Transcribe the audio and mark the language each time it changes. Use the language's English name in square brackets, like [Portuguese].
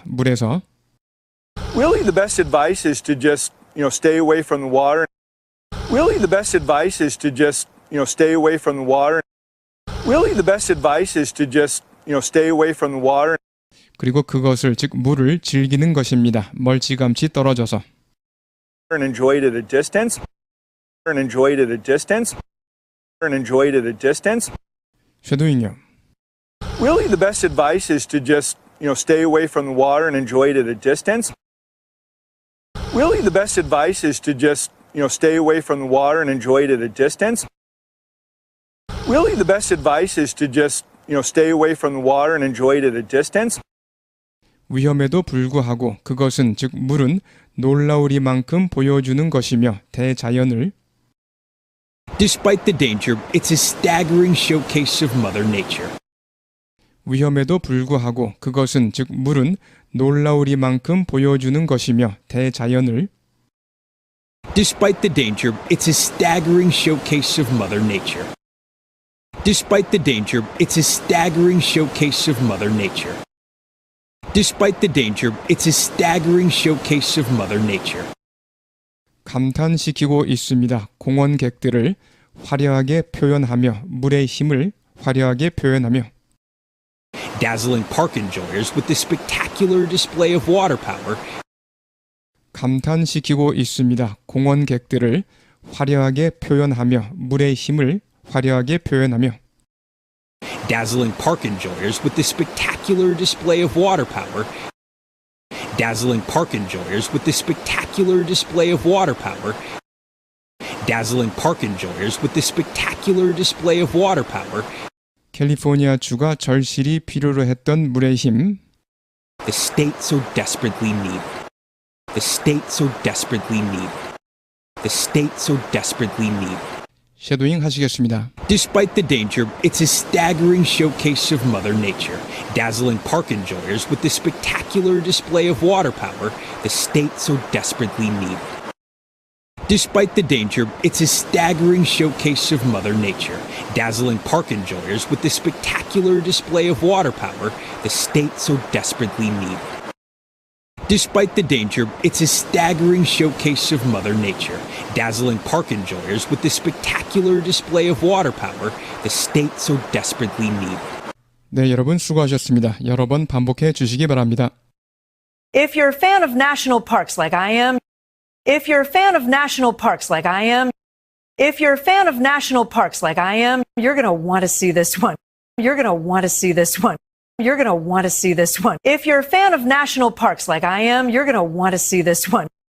[Korean] 물에서. [English] Really, the best advice is to just, stay away from the water. Really, the best advice is to just, stay away from the water. Really, the best advice is to just, stay away from the water. [Korean] 그리고 그것을 즉 물을 즐기는 것입니다. 멀찌감치 떨어져서. [English] And enjoy it at a distance. And enjoy it at a distance. And enjoy it at a distance. [Korean] 쉐도잉요. [English] Really, the best advice is to just, stay away from the water and enjoy it at a distance. Really, the best advice is to just, stay away from the water and enjoy it at a distance. Really, the best advice is to just, stay away from the water and enjoy it at a distance. [Korean] 위험에도 불구하고 그것은 즉 물은 놀라우리만큼 보여주는 것이며 대자연을 [English] Despite the danger, it's a staggering showcase of Mother Nature. [Korean] 위험에도 불구하고 그것은 즉 물은 놀라우리만큼 보여주는 것이며 대자연을 [English] Despite the danger, it's a staggering showcase of Mother Nature. Despite the danger, it's a staggering showcase of Mother Nature. Despite the danger, it's a staggering showcase of Mother Nature. [Korean] 감탄시키고 있습니다. 공원객들을 화려하게 표현하며 물의 힘을 화려하게 표현하며 [English] Dazzling park enjoyers with the spectacular display of water power. [Korean] 감탄시키고 있습니다. 공원객들을 화려하게 표현하며 물의 힘을 화려하게 표현하며 [English] Dazzling park enjoyers with the spectacular display of water power. Dazzling park enjoyers with the spectacular display of water power. Dazzling park enjoyers with the spectacular display of water power. [Korean] 캘리포니아 주가 절실히 필요로 했던 물의 힘 [English] The state so desperately needed. The state so desperately needed. The state so desperately needed. [Korean] 쉐도잉 하시겠습니다. [English] Despite the danger, it's a staggering showcase of Mother Nature. Dazzling park enjoyers with the spectacular display of water power the state so desperately needed. Despite the danger, it's a staggering showcase of Mother Nature. Dazzling park enjoyers with the spectacular display of water power the state so desperately needed. Despite the danger, it's a staggering showcase of Mother Nature. Dazzling park enjoyers with the spectacular display of water power the state so desperately needed. [Korean] 네, 여러분 수고하셨습니다. 여러 번 반복해 주시기 바랍니다. [English] If you're a fan of national parks like I am, if you're a fan of national parks like I am, if you're a fan of national parks like I am, you're going to want to see this one. You're going to want to see this one. You're going to want to see this one. If you're a fan of national parks like I am, you're going to want to see this one.